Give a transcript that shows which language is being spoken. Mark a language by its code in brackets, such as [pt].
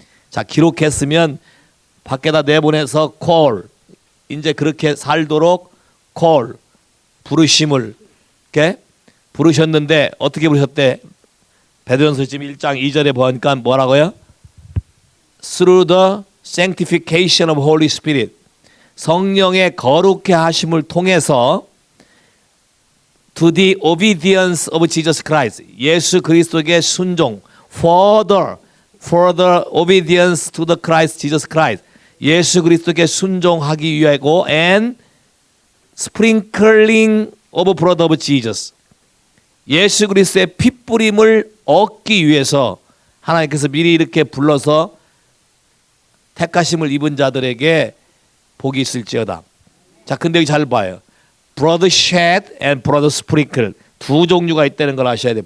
[ko] 자, 기록했으면 밖에다 내보내서 call, 이제 그렇게 살도록 call, 부르심을 부르셨는데 어떻게 부르셨대? 베드로전서 1장 2절에 보니까 뭐라고요? [en] Through the sanctification of Holy Spirit. [ko] 성령의 거룩해 하심을 통해서 [en] to the obedience of Jesus Christ. [ko] 예수 그리스도에게 순종. [en] For the obedience to the Christ, Jesus Christ. [ko] 예수 그리스도에게 순종하기 위하고 [en] and sprinkling of blood of Jesus. [ko] 예수 그리스도의 핏뿌림을 얻기 위해서 하나님께서 미리 이렇게 불러서 택하심을 입은 자들에게 복이 있을지어다. 자, 근데 여기 잘 봐요. [en] blood shed and blood sprinkle. [ko] 두 종류가 있다는 걸 아셔야 돼요.